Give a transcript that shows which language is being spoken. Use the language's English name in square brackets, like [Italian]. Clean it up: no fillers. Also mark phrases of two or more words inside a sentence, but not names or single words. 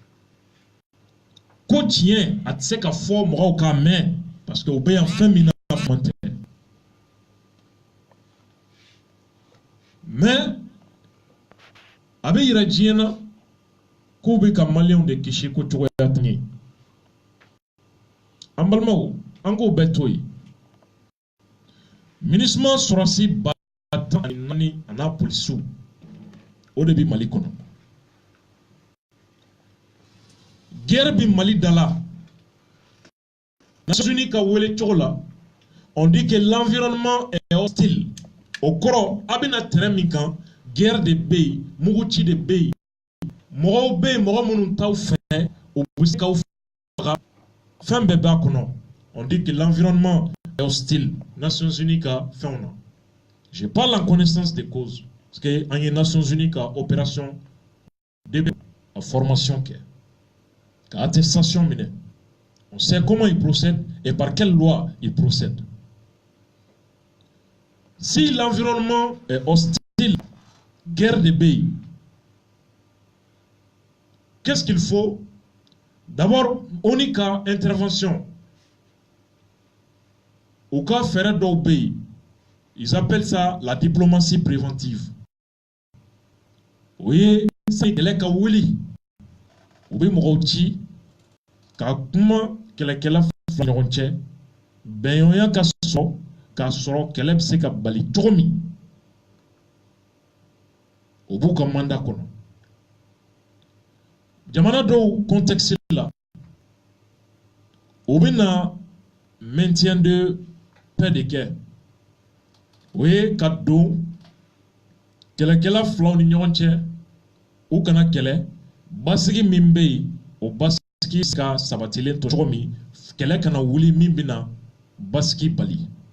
[Bambara] ko tiɲɛ a tɛ se ka fɔ mɔgɔw k'a mɛn parce que o bɛ yan fɛn min na fɔ tɛ mais a bɛ yira diɲɛ na k'u bɛ ka maliyɛnw de kisi ko cogoya tɛ ye an balimaw an k'o bɛɛ to yen MINUSMA sɔrɔsi ba tan ani naani a n'a polisiw o de bɛ Mali kɔnɔ guerre bi Mali da la Nations Unies ka wele cogo la on [French] dit que l'environnement est hostile [Bambara] o kɔrɔ a bɛna terrain min kan guerre de bɛ yen muguci de bɛ yen mɔgɔw bɛ yen mɔgɔ minnu t'aw fɛ o bɛ se k'aw faga fɛn bɛɛ b'a kɔnɔ [French] on dit que l'environnement est hostile [Bambara] Nations Unies ka fɛnw na [French] je parle en connaissance de cause parce que [Bambara] an ye Nations Unies ka opération de a formation kɛ ka attestation minɛ [French] on sait comment ils procèdent et par quelle loi ils procèdent si l'environnement est hostile guerre de pays qu'est-ce qu'il faut d'abord on y ka intervention au cas [Bambara] fɛrɛ dɔw bɛ yen [French] ils appellent ça la diplomatie préventive [Bambara] o ye sani kɛlɛ ka wuli u bɛ mɔgɔw ci ka kuma kɛlɛkɛla fila ɲɔgɔn cɛ bɛnɲɔgɔnya ka sɔrɔ k'a sɔrɔ kɛlɛ bɛ se ka bali cogo min o b'u ka mandat kɔnɔ jamana dɔw contexte la o bɛ na [French] maintien de paix [Bambara] de kɛ o ye ka don kɛlɛkɛla filaw ni ɲɔgɔn cɛ u kana kɛlɛ basigi min bɛ yen o basigi ka sabatilen to cogo min kɛlɛ kana wuli min bɛna basigi bali